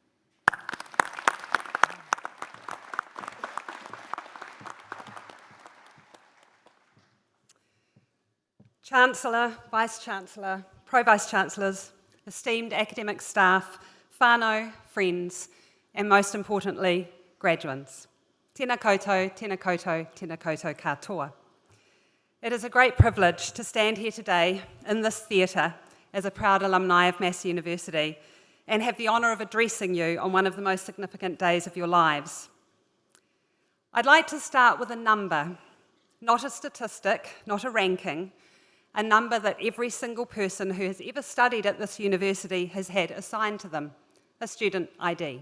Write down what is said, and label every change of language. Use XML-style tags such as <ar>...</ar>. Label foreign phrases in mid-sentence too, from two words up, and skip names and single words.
<en>Chancellor, Vice-Chancellor, Pro-Vice-Chancellors, esteemed academic staff, whānau, friends, and most importantly, graduands.</en> <mi>Tēnā koutou, tēnā koutou, tēnā koutou katoa.</mi> <en>It is a great privilege to stand here today in this theatre as a proud alumni of Massey University and have the honour of addressing you on one of the most significant days of your lives. I'd like to start with a number, not a statistic, not a ranking, a number that every single person who has ever studied at this university has had assigned to them, a student ID.</en>